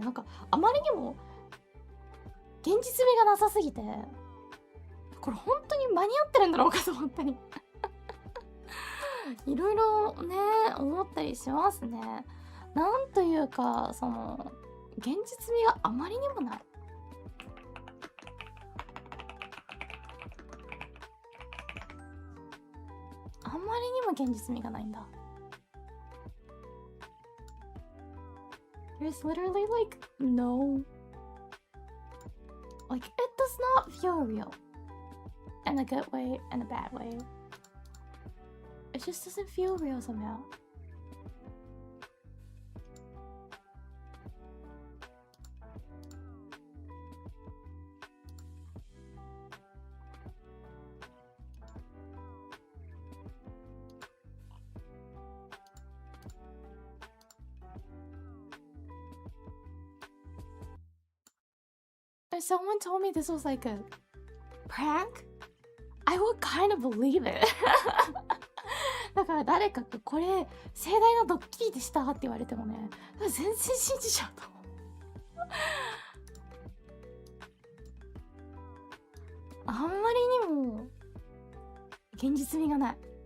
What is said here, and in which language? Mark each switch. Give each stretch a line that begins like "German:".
Japanese: なんかあまりにも現実味がなさすぎて、これ本当に間に合ってるんだろうかと本当にいろいろね思ったりしますね。なんというかその現実味があまりにもない。あまりにも現実味がないんだ。
English: There's literally like no, like it does not feel real in a good way and a bad way. It just doesn't feel real somehow. If someone told me this was like a prank, I would kind of believe it.
Japanese: だから誰かがこれ盛大なドッキリでしたって言われてもね、全然信じちゃうと思う。あんまりにも現実味がない。